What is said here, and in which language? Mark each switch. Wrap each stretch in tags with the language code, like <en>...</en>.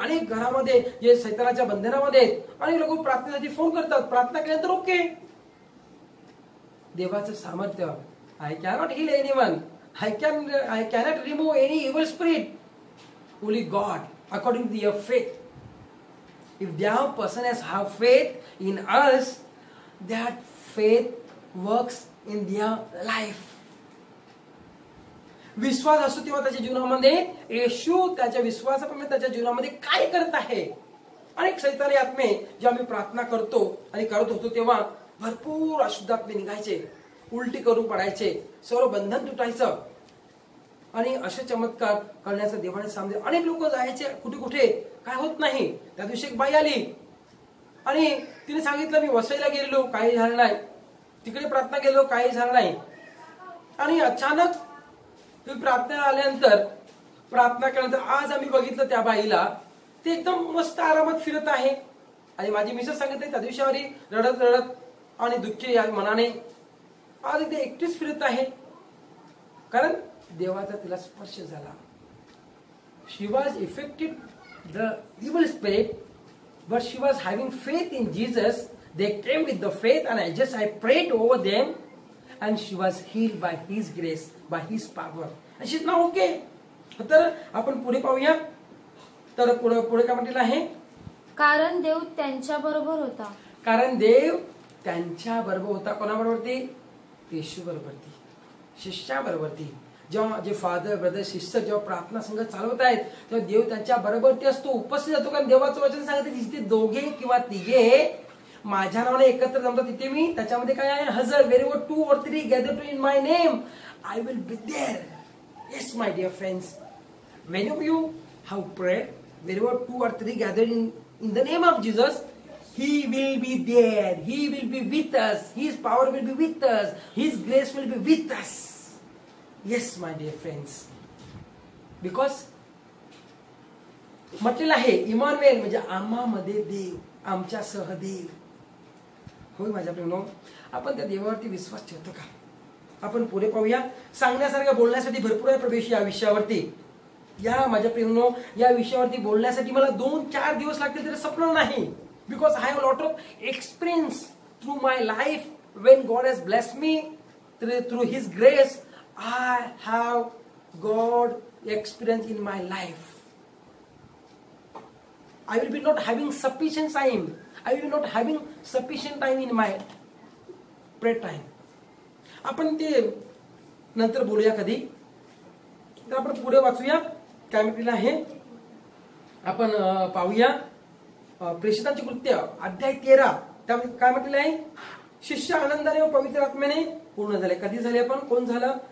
<mr>अनेक घरामध्ये जे सैतानाच्या बंधनामध्ये आहेत, अनेक लोक प्रार्थनेसाठी फोन करतात. प्रार्थना केल्यानंतर ओके, देवाचं सामर्थ्य.</mr> <en>I cannot heal anyone, I cannot remove any evil spirit, only God according to your faith. If the person has have faith in us, that faith works in their life.</en> <mr>विश्वास असतो तेव्हा त्याच्या जीवनामध्ये येशू त्याच्या विश्वासाप्रमाणे त्याच्या जीवनामध्ये काय करत आहे. अनेक सैतानी आत्मे जेव्हा आम्ही प्रार्थना करतो आणि करत होतो तेव्हा भरपूर अशुद्ध आत्मे निघायचे, उलटी करून पडायचे, सर्व बंधन तुटायचं. आणि असे चमत्कार करण्याचा देवाने सामने अनेक लोक जायचे कुठे कुठे, काय होत नाही. त्या दिवशी एक बाई आली आणि तिने सांगितलं, मी वसईला गेलेलो, काही झालं नाही, तिकडे प्रार्थना केलो, काही झालं नाही. आणि अचानक तुम्ही प्रार्थना आल्यानंतर, प्रार्थना केल्यानंतर आज आम्ही बघितलं त्या बाईला, ते एकदम मस्त आरामात फिरत आहे. आणि माझी मिसेस सांगितले त्या दिवशी रडत रडत आणि दुःखी मनाने आज इथे एकटीच फिरत आहे, कारण देवाचा तिला स्पर्श झाला.</mr> <en>She was affected the evil spirit, but she was having faith in Jesus. They came with the faith and I prayed over them and she was healed by his grace, by his power, and she is now okay.</en> <mr>तर आपण पुढे पाहूया. तर पुढे काय म्हटलेलं आहे? कारण देव त्यांच्या बरोबर होता. कारण देव त्यांच्या बरोबर होता. कोणाबरोबर? येशू बरोबर, शिष्या बरोबर. जेव्हा जे फादर ब्रदर सिस्टर जेव्हा प्रार्थना संघ चालवत आहेत तेव्हा देव त्यांच्या बरोबर असतो, उपस्थित असतो. कारण देवाचं वचन सांगते जिथे दोघे किंवा तिघे माझ्या नावाने एकत्र जमतात तिथे मी त्याच्यामध्ये काय आहे? हजर.</mr> <en>wherever 2 or 3 gather to in my name, I will be there. Yes, my dear friends, whenever you have prayed, wherever 2 or 3 gather in the name of Jesus, He will be there. He will be with us. His power will be with us. His grace will be with us. Yes, my dear friends, because</en> <mr>म्हटलेलं आहे Emmanuel म्हणजे आम्हामध्ये देव, आमच्या सह देव. होय माझ्या प्रेमानो, आपण त्या देवावरती विश्वास ठेवतो का? आपण पुढे पाहूया. सांगण्यासारखं बोलण्यासाठी भरपूर आहे प्रवेश या विषयावरती. या माझ्या प्रेमानो, या विषयावरती बोलण्यासाठी मला 2-4 दिवस लागतील तरी संपणार नाही.</mr> <en>Because I have lot of experience through my life. When God has blessed me through his grace, I have God experience in my life. I will be not having sufficient time. I will be not having sufficient time in my prayer time.</en> <mr>आपण ते नंतर बोलूया कधी. तर आपण पुढे वाचूया काय म्हटलेलं आहे. आपण पाहूया प्रेषितांची कृत्य अध्याय 13. त्यामध्ये काय म्हटलेलं आहे? शिष्य आनंदाने व पवित्र आत्म्याने पूर्ण झाले. कधी झाले? आपण कोण झालं?</mr>